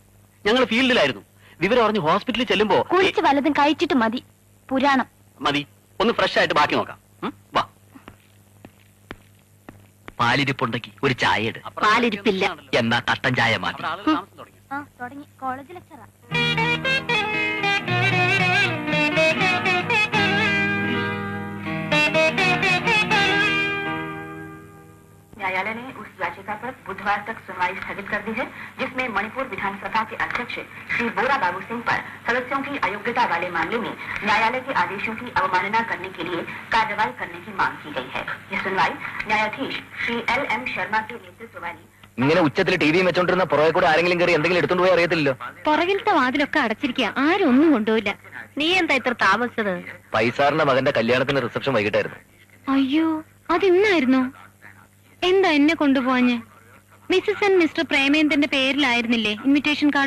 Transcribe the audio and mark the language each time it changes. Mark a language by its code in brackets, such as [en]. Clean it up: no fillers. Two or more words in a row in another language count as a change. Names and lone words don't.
[ml] ഞങ്ങൾ ഫീൽഡിലായിരുന്നു. വിവരം അറിഞ്ഞ് ഹോസ്പിറ്റലിൽ ചെല്ലുമ്പോ കുളിച്ച് വല്ലതും കഴിച്ചിട്ട് മതി പുരാണം. മതി, ഒന്ന് ഫ്രഷ് ആയിട്ട് ബാക്കി നോക്കാം. വാ. പാലിരിപ്പുണ്ടെങ്കിൽ ഒരു ചായ ഇട്. പാലിരിപ്പില്ല. എന്നാ കട്ടൻ ചായ മാറ്റി. തുടങ്ങി. [en] college lecturer. [hi] न्यायालय ने उस याचिका पर बुधवार तक सुनवाई स्थगित कर दी है जिसमें मणिपुर विधानसभा के अध्यक्ष श्री बोरा बाबू सिंह पर सदस्यों की अयोग्यता वाले मामले में न्यायालय के आदेशों की अवमानना करने के लिए कार्रवाई करने की मांग की गई है। यह सुनवाई न्यायाधीश श्री LM शर्मा के नेतृत्व वाली [ml] ഇങ്ങനെ ഉച്ചത്തിൽ ടി വിയും വെച്ചോണ്ടിരുന്ന പുറകെ കൂടെ ആരെങ്കിലും കയറി എന്തെങ്കിലും എടുത്തോണ്ട് പോയി അറിയത്തില്ലല്ലോ. പുറകിലത്തെ വാതിലൊക്കെ അടച്ചിരിക്കുക, ആരും ഒന്നും കൊണ്ടുപോയില്ല. നീ എന്താ ഇത്ര താമസിച്ചത്? പൈസാറിന്റെ മകന്റെ കല്യാണത്തിന് റിസപ്ഷൻ വൈകിട്ടായിരുന്നു. അയ്യോ, അതിന്നായിരുന്നു. എന്താ എന്നെ കൊണ്ടുപോവാഞ്ഞ്? [en] Mrs and Mr [ml] പ്രേമേന്ദ്രന്റെ പേരിലായിരുന്നില്ലേ [en] invitation card?